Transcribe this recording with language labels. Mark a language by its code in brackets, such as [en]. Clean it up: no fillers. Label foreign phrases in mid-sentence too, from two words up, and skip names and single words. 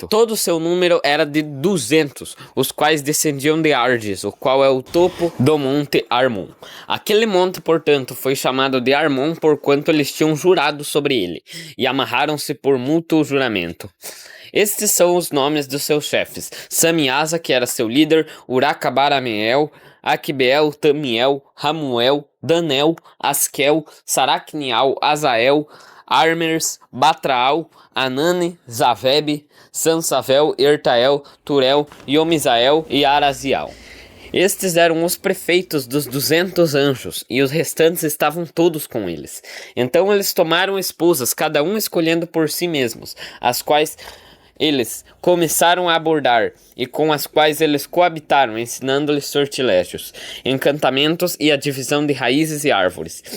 [pt] Todo o seu número era de 200, os quais descendiam de Ardes, o qual é o topo do monte Armon. Aquele monte, portanto, foi chamado de Armon, porquanto eles tinham jurado sobre ele, e amarraram-se por mútuo juramento. Estes são os nomes dos seus chefes: Samiasa, que era seu líder, Uracabarameel, Aquibeel, Tamiel, Ramuel, Danel, Askel, Saracnial, Azael, Armers, Batraal, Anane, Zaveb, Sansavel, Ertael, Turel, Yomisael e Arazial. Estes eram os prefeitos dos 200 anjos, e os restantes estavam todos com eles. Então eles tomaram esposas, cada um escolhendo por si mesmos, as quais eles começaram a abordar, e com as quais eles coabitaram, ensinando-lhes sortilégios, encantamentos e a divisão de raízes e árvores.